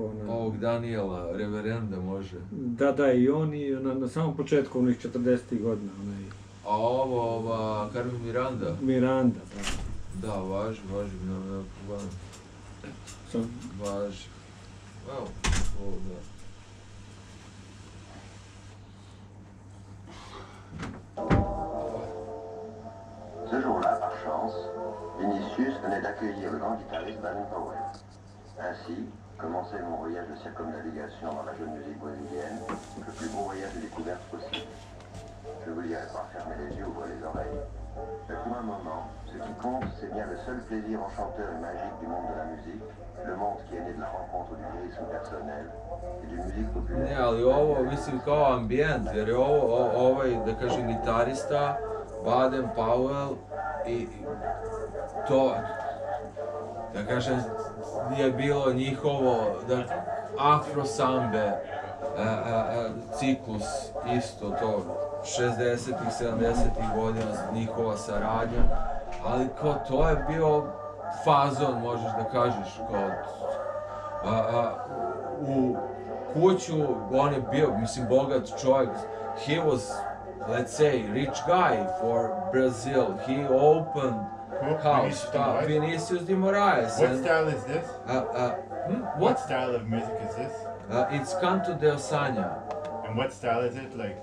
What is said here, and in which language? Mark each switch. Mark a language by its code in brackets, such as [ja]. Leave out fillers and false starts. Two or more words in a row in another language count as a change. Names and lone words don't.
[sr] Ovog Daniela, reverenda može. Da, i on i na samom početku, onih 40. godina. A ova Carmen Miranda? Miranda, da. Da, važi, ne problem. Važi. Evo, ovo da. [fr] Ce jour-là, par chance, Vinicius venait d'accueillir le grand guitariste Baden Powell. Ainsi commençait mon voyage de circumnavigation dans la jeune musique brésilienne, le plus beau voyage de découverte possible. Je vous dirai pas fermer les yeux, ouvrir les oreilles. Mais pour un moment, ce qui compte, c'est bien le seul plaisir enchanteur et magique du monde de la musique, le monde qui est né de la rencontre du lyrisme personnel et d'une musique populaire. [sr] Ne, ali ovo, mislim, kao ambijent, jer je ovaj, da kažem, gitarista, Baden Powell, i to, da kažem, je bilo njihovo afro sambe ciklus, isto to, 60-ih, 70-ih godina, njihova saradnja, ali kao to je bio fazon, možeš da kažeš, kao u kuću, on je bio, mislim, bogat čovjek, [en] he was, let's say, rich guy for Brazil. He opened house, Vinicius de Moraes. What style is this? What style of music is this? It's Canto de Osana. And what style is it? Like